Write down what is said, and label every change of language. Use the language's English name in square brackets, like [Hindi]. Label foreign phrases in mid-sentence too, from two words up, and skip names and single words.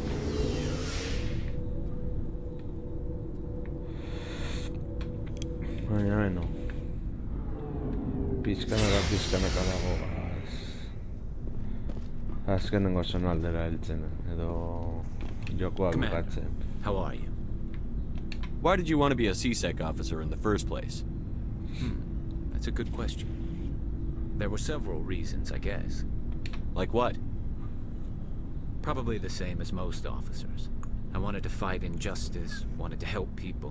[Basque] Baina beno. Pizkanaka dago. Azkenengo zonaldera heltzen edo jokoa bukatzen. [English] How are you? Why did you want to be a CSEC officer in the first place? That's a good question. There were several reasons, I guess. Like what? Probably the same as most officers. I wanted to fight injustice, wanted to help people.